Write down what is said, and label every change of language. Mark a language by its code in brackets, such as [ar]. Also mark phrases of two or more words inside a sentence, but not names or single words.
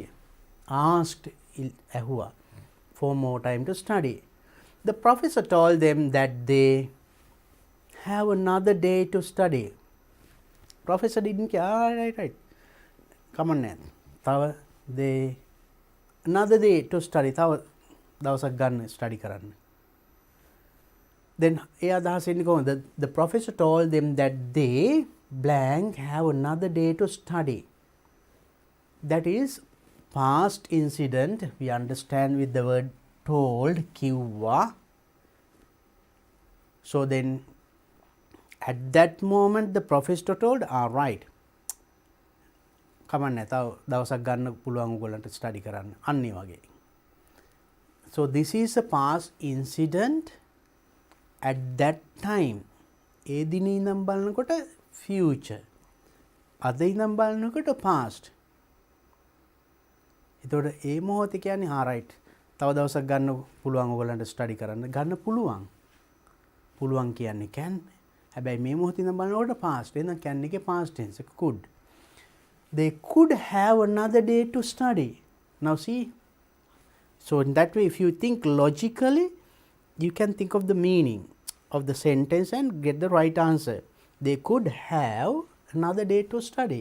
[en] Asked for more time to study. The professor told them that they have another day to study. Professor didn't care. Right. Come on, then. They another day to study. [si] තව දවසක් ගන්න study කරන්න. Then ඒ අදහස එන්නේ කොහොමද? [en] The professor told them that they blank have another day to study. That is past incident. We understand with the word told, කිව්වා. So then at that moment the professor told, all right, [si] කමන්නේ තව දවසක් ගන්න පුළුවන් ඔයගොල්ලන්ට ස්ටඩි කරන්න. අන්නේ වගේ. [en] So this is a past incident at that time. [si] ඒ දිනේ ඉඳන් බලනකොට future. අද ඉඳන් බලනකොට past. එතකොට ඒ මොහොතේ කියන්නේ right. තව දවසක් ගන්න පුළුවන් ඔයගලන්ට ස්ටඩි කරන්න ගන්න පුළුවන්. පුළුවන් කියන්නේ can. හැබැයි මේ මොහොතේ ඉඳන් බලනකොට past. එහෙනම් can එකේ past tense එක could. [en] They could have another day to study. Now see. So in that way, if you think logically, you can think of the meaning of the sentence and get the right answer. They could have another day to study.